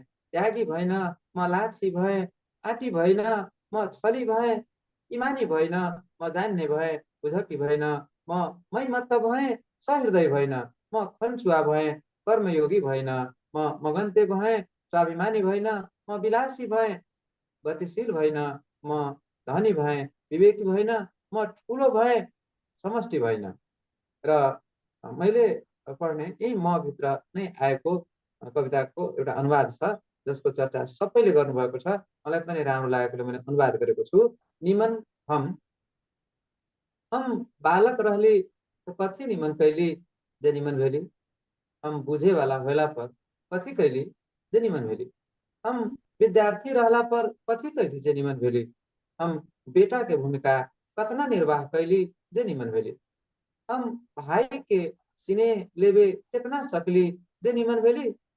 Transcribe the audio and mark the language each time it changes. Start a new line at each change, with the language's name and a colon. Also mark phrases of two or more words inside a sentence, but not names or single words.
Nepali: त्यागी भइन, म लाछी भएँ आँटी भइन, म छली भएँ इमानी भइन, म जान्ने भएँ बुझकी भइन, म मै मत्त भएँ सहृदय भइन, म खन्चुवा भएँ कर्मयोगी भइन, म मगन्ते भएँ स्वाभिमानी भइन, म विलासी भएँ गतिशील भइन, म धनी भएँ विवेकी भइन, म ठुलो भएँ समष्टि भइन। र मैले पढ्ने यही म भित्र नै आएको कविताको एउटा अनुवाद छ जसको चर्चा सबैले गर्नुभएको छ, मलाई पनि राम्रो लागेकोले मैले अनुवाद गरेको छु।
Maithili: निमन हम बालक रहली तो कथी निमन कैली जे निमन भेली, हम बुझे वाला होला पर कथी कैली जे निमन भेली, हम विद्यार्थी रहला पर कथी कैली जे निमन भेली, हम बेटा के भूमिका कतना निर्वाह कैली जे निमन भेली, हम भाई के स्नेह लेवे कितना सकली जे निमन भेली,